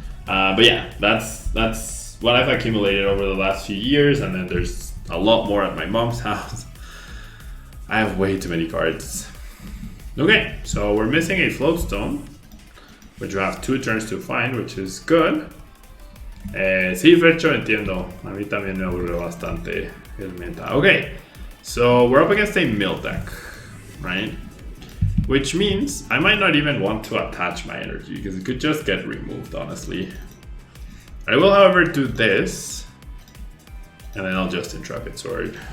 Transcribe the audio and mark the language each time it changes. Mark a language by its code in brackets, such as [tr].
[en] But yeah, that's what I've accumulated over the last few years, and then there's a lot more at my mom's house. I have way too many cards. Okay, so we're missing a Float Stone, which we have 2 turns to find, which is good. [es] Sí, Fercho, entiendo. A mí también me aburre bastante el meta. [en] Okay, so we're up against a mill deck, right? Which means I might not even want to attach my energy, because it could just get removed, honestly. I will, however, do this, and then I'll just Intrepid Sword.